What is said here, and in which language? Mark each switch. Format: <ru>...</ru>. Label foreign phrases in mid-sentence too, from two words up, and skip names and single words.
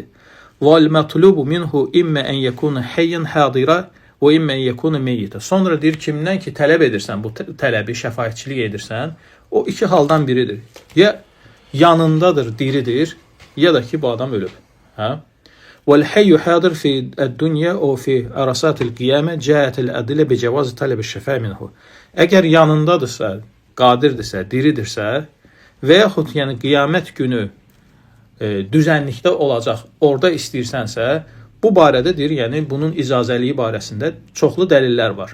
<ar>والمطلوب منه إما أن يكون حيا حاضرا وإما أن يكون ميتا.</ar> <az>Sonra deyir kimdən ki tələb edirsən bu tələbi, şəfaətçilik edirsən, o iki haldan biridir. Ya yanındadır, diridir, ya da ki bu adam ölüb.</az> <ar>Hə? والحي الحاضر في الدنيا أو في عرصات القيامة جاءت الأدلة بجواز طلب الشفاعة منه.</ar> <az>Əgər yanındadırsa, qadirdirsə, diridirsə və yaxud yəni qiyamət günü düzənlikdə olacaq, orada istəyirsənsə, bu barədə deyir, yəni bunun icazəliyi barəsində çoxlu dəlillər var.</az>